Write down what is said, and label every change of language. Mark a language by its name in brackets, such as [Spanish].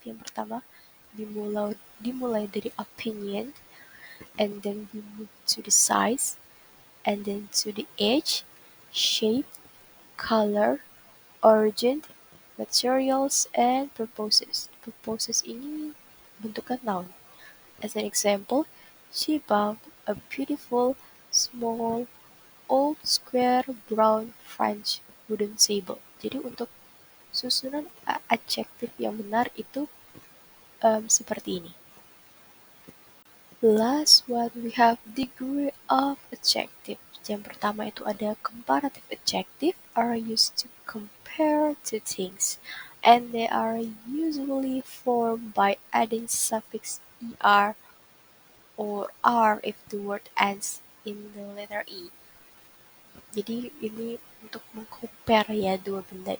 [Indonesian] Yang pertama, dimulai dari [English] opinion, and then we move to the size, and then to the age, shape, color, origin, materials, and purposes. [Indonesian] Purposes ini bentukan noun. [English] As an example, she bought a beautiful, small, old, square, brown French wooden table. [Indonesian] Jadi untuk susunan adjektif yang benar itu seperti ini. [English] Last one we have degree of adjective. [Indonesian] Yang pertama itu ada [English] comparative adjective are used to compare two things, and they are usually formed by adding suffix er or r if the word ends in the letter e. [Indonesian] Jadi ini untuk mengcompare ya dua benda.